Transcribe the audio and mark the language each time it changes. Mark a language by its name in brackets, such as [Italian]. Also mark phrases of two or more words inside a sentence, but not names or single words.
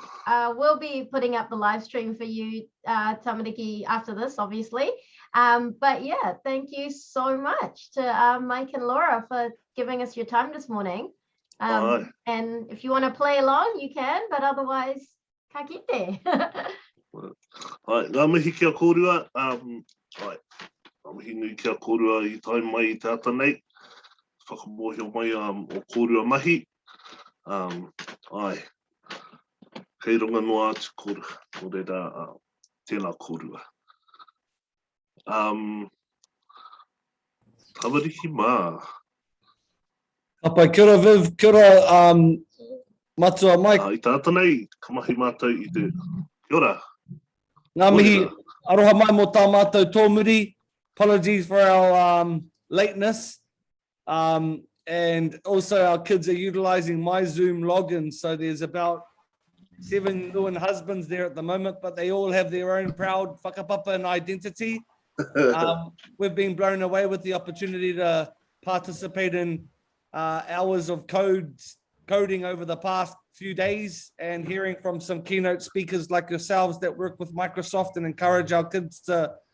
[English] We'll be putting up the live stream for you, Tamariki, after this, obviously. But yeah, thank you so much to Mike and Laura for giving us your time this morning. And if you want to play along, you can, but otherwise, [Māori] ka kite. Ngā mihi kia kōrua. Ngā mihi nui kia kōrua I tai mai I tāta nei. Whakamohio mai o kōrua mahi. Kei runga noa atu kōrua. Nō reira, tēnā kōrua. Tamariki mā. Kapai, kia ora Viv, kia ora Matua Mike. I tāta nei, ka mahi mātou I te. Kia ora. Ngā mihi, aroha mai mō tā mātou tōmuri. [English] Apologies for our lateness. And also our kids are utilizing my Zoom login. So there's about 7 new husbands there at the moment, but they all have their own proud whakapapa and identity. We've been blown away with the opportunity to participate in hours of coding over the past few days, and hearing from some keynote speakers like yourselves that work with Microsoft and encourage our kids to